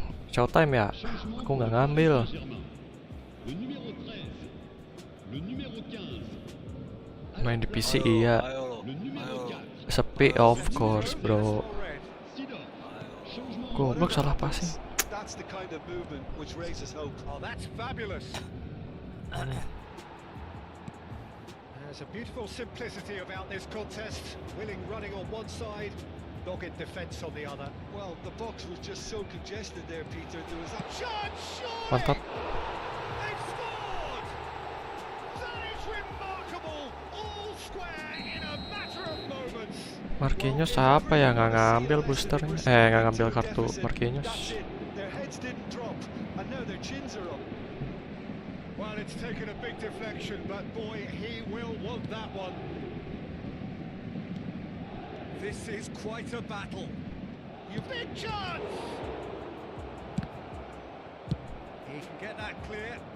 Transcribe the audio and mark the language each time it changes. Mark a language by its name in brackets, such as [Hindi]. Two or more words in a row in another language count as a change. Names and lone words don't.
[Indonesian] Showtime ya? [French] changement [Indonesian] Aku [French] pour [Indonesian] nggak [French] le [Indonesian] ngambil. [French] Paris Saint-Germain. Le numéro 13, le numéro 15, [Indonesian] Main di PC iya. [French] le numéro 4, [English] Sepi of course, bro. All red. [French] Sidor. Changement [Indonesian] Goblok salah passing. [English] That's the kind of movement which raises hope. Oh, that's fabulous. There's a beautiful simplicity about this contest. Willing running on one side, dogged defence on the other. Well, the box was just so congested there, Peter. There was a Chance, surely! [Indonesian] Mantap. [English] They've scored! That is remarkable! All square in a matter of moments. [Indonesian] Marquinhos apa ya nggak ngambil boosternya? Nggak ngambil kartu Marquinhos. [English] That's it. Their heads didn't drop, and now their chins are up. Well, it's taken a bit big deflection, but boy, he will want that one. This is quite a battle. You big chance! He can get that clear.